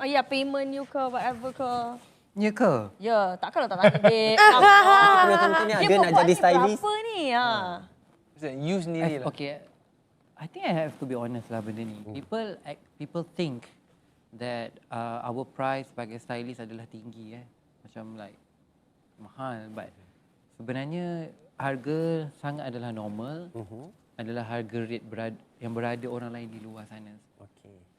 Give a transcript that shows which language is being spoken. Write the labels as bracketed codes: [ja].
[ms] Ya, [en] payment you [ms] ke, [en] whatever [ms] ke. Ya ke? Ya, takkan lah tak tanya, babe. Penonton-penontonnya ada nak jadi stylist. Berapa ni? Ha. You sendiri lah. [en] Okay, I think I have to be honest [ms] lah benda ni. [en] People think that our price [ms] sebagai stylist adalah tinggi macam [en] like [ms] mahal, [en] but [ms] sebenarnya harga sangat adalah normal. Adalah harga rate yang berada orang lain di luar sana. [en] Okay.